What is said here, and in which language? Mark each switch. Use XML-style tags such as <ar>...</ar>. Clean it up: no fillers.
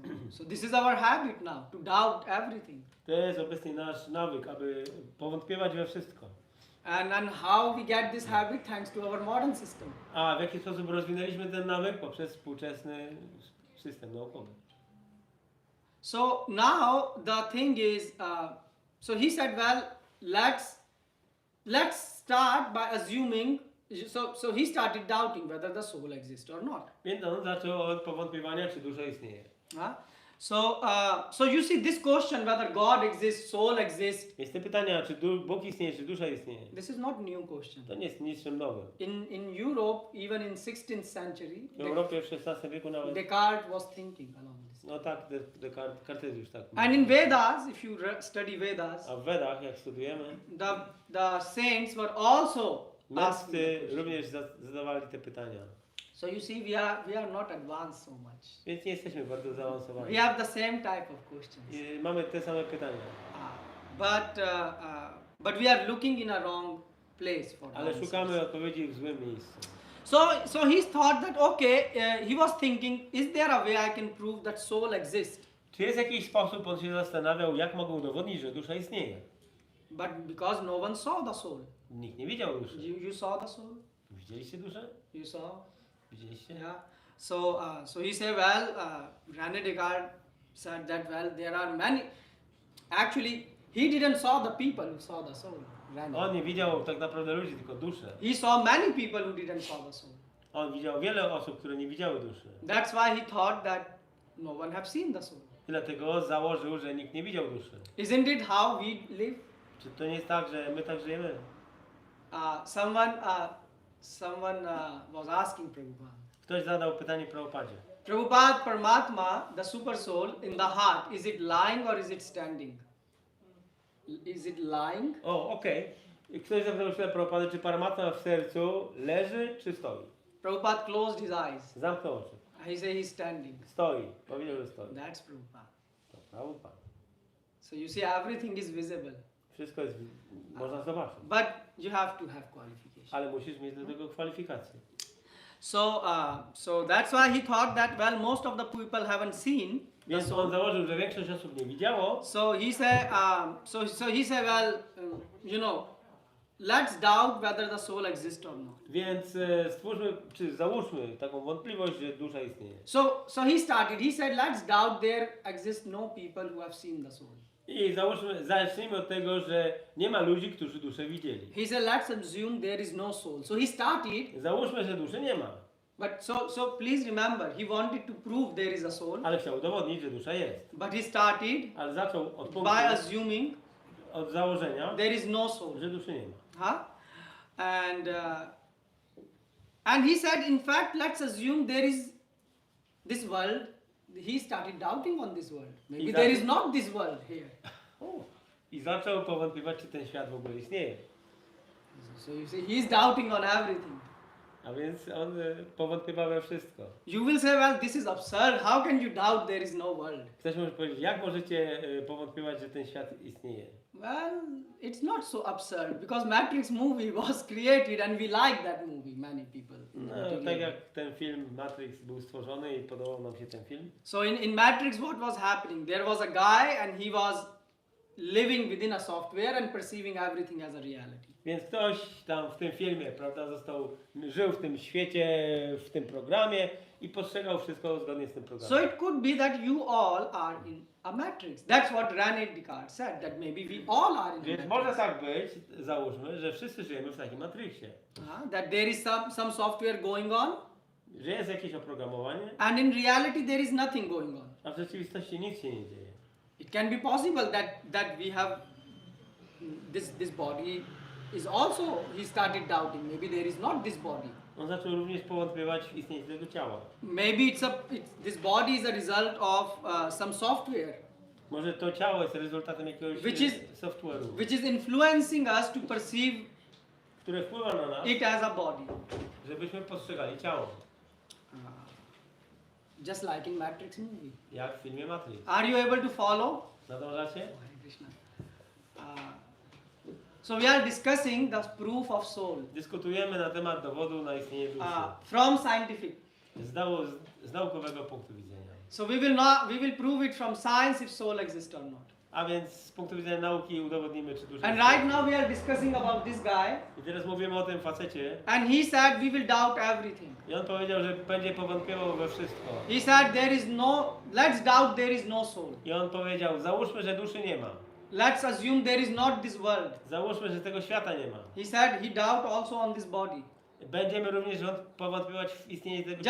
<en>So this is our habit now, to doubt everything.</en> <pl>To jest obecnie nasz nawyk, aby powątpiewać we wszystko.</pl> <en>And how we get this habit? Thanks to our modern system.</en> <pl>A w jaki sposób rozwinęliśmy ten nawyk? Poprzez współczesny system naukowy.</pl> <en>So now the thing is, so he said, well, let's start by assuming. So he started doubting whether the soul exists or not.</en> <pl>Więc on zaczął od powątpiewania, czy dusza istnieje.</pl> <en>So you see this question whether God exists, soul exists.</en> <pl>Więc te pytania, czy Bóg istnieje, czy dusza istnieje,</pl> <en>This is not new question.</en> <pl>to nie jest niczym nowym.</pl> <en>In Europe, even in 16th century,</en> <pl>W Europie w XVI wieku nawet,</pl> <en>Descartes was thinking along this.</en> <pl>no tak, Kartezjusz tak</pl> <en>And in Vedas, if you study Vedas,</en> <pl>A w Wedach, jak studujemy,</pl> <en>the saints were also asking</en> <pl>mędrcy</pl> <en>the question.</en> <pl>również zadawali te pytania.</pl> <en>So you see, we are not advanced so much.</en> <pl>Więc nie jesteśmy bardzo zaawansowani.</pl> <en>We have the same type of questions.</en> <pl>I mamy te same pytania.</pl> <en>But we are looking in a wrong place for</en> <pl>Ale</pl> <en>answers.</en> <pl>szukamy odpowiedzi w złym miejscu.</pl> <en>So he thought that okay, he was thinking, is there a way I can prove that soul exists?</en> <pl>Czy jest jakiś sposób, on się zastanawiał, jak mogą udowodnić, że dusza istnieje?</pl> <en>But because no one saw the soul.</en> <pl>Nikt nie widział duszy.</pl> <en>You saw the soul?</en> <pl>Widzieliście duszę?</pl> <en>You saw?</en> <pl>Widzieliście?</pl> <en>Yeah. So he said, well, René Descartes said that, well, there are many. Actually, he didn't saw the people who saw the soul. René.</en> <pl>On nie widział tak naprawdę ludzi, tylko duszę.</pl> <en>He saw many people who didn't saw the soul.</en> <pl>On widział wiele osób, które nie widziały duszy.</pl> <en>That's why he thought that no one have seen the soul.</en> <pl>I dlatego założył, że nikt nie widział duszy.</pl> <en>Isn't it how we live?</en> <pl>Czy to nie jest tak, że my tak żyjemy?</pl> <en>Someone was asking Prabhupada.</en> <pl>Ktoś zadał pytanie Prabhupadzie.</pl> <en>Prabhupada, Paramatma, the super soul in the heart, is it lying or is it standing? Is it lying?</en> <pl>O, okej. I ktoś zapytał się Prabhupady, czy Paramatma w sercu leży, czy stoi?</pl> <en>Prabhupada closed his eyes.</en> <pl>Zamknął oczy.</pl> <en>He said he's standing.</en> <pl>Stoi. Powiedział, że stoi.</pl> <en>That's Prabhupada.</en> <pl>To Prabhupada.</pl> <en>So you see, everything is visible.</en> <pl>Wszystko jest, można zobaczyć.</pl> <en>But you have to have qualification.</en> <pl>Ale musisz mieć do tego kwalifikacje.</pl> <en>So that's why he thought that, well, most of the people haven't seen the</en> <pl>Więc on</pl> <en>soul.</en> <pl>założył, że większość osób nie widziało.</pl> <en>So he said, well, you know, let's doubt whether the soul exists or not.</en> <pl>Więc stwórzmy, czy załóżmy taką wątpliwość, że dusza istnieje.</pl> <en>So he said, let's doubt there exist no people who have seen the soul.</en> <pl>I zacznijmy od tego, że nie ma ludzi, którzy duszę widzieli.</pl> <en>He said, let's assume there is no soul. So he started,</en> <pl>Załóżmy, że duszy nie ma.</pl> <en>but so please remember, he wanted to prove there is a soul,</en> <pl>Ale chciał udowodnić, że dusza jest.</pl> <en>but he started</en> <pl>Ale zaczął od punktu,</pl> <en>by assuming</en> <pl>od założenia,</pl> <en>there is no soul.</en> <pl>że duszy nie ma.</pl> <en>And he said, in fact, let's assume there is this world. He started doubting on this world. Maybe there is not this world here.</en> <pl>I zaczął powątpiewać, czy ten świat w ogóle istnieje.</pl> <en>So you see, he's doubting on everything.</en> <pl>A więc on powątpiewał we wszystko.</pl> <en>You will say, well, this is absurd. How can you doubt there is no world?</en> <pl>Ktoś może powiedzieć, jak możecie powątpiewać, że ten świat istnieje?</pl> <en>Well, it's not so absurd because Matrix movie was created and we like that movie, many people.</en> <pl>No, tak jak ten film Matrix był stworzony i podobał nam się ten film.</pl> <en>So in Matrix, what was happening? There was a guy and he was living within a software and perceiving everything as a reality.</en> <pl>Więc ktoś tam w tym filmie, prawda, żył w tym świecie, w tym programie i postrzegał wszystko zgodnie z tym programem.</pl> <en>So it could be that you all are in a matrix. That's what René Descartes said, that maybe we all are in a</en> <pl>Więc</pl> <en>matrix.</en> <pl>może tak być, załóżmy, że wszyscy żyjemy w takim matrixie.</pl> <en>That there is some software going on,</en> <pl>Że jest jakieś oprogramowanie,</pl> <en>and in reality there is nothing going on.</en> <pl>a w rzeczywistości nic się nie dzieje.</pl> <en>It can be possible that we have this body is also, he started doubting, maybe there is not this body.</en> <pl>On zaczął również powątpiewać w istnienie tego ciała.</pl> <en>Maybe this body is a result of some software</en> <pl>Może to ciało jest rezultatem jakiegoś software'u,</pl> <en>which is influencing us to perceive</en> <pl>które wpływa na nas,</pl> <en>it as a body.</en> <pl>żebyśmy postrzegali ciało.</pl> <en>Just like in Matrix movie.</en> <pl>Jak w filmie Matrix.</pl> <en>Are you able to follow?</en> <pl>Nadążacie?</pl> <en>Hare Krishna. So we are discussing the proof of soul</en> <pl>Dyskutujemy na temat dowodu na istnienie duszy.</pl> <en>from scientific.</en> <pl>Z naukowego punktu widzenia.</pl> <en>So we will prove it from science if soul exists or not.</en> <pl>A więc z punktu widzenia nauki udowodnimy, czy dusza</pl> <en>And</en> <pl>istnieje.</pl> <en>right now we are discussing about this guy,</en> <pl>I teraz mówimy o tym facecie.</pl> <en>and he said we will doubt everything.</en> <pl>I on powiedział, że będzie powątpiewał we wszystko.</pl> <en>He said let's doubt there is no soul.</en> <pl>I on powiedział, załóżmy, że duszy nie ma.</pl> <en>Let's assume there is not this world.</en> <pl>Załóżmy, że tego świata nie ma.</pl> <en>He said he doubt also on this body.</en> <pl>Będziemy również powątpiewać w istnienie tego</pl>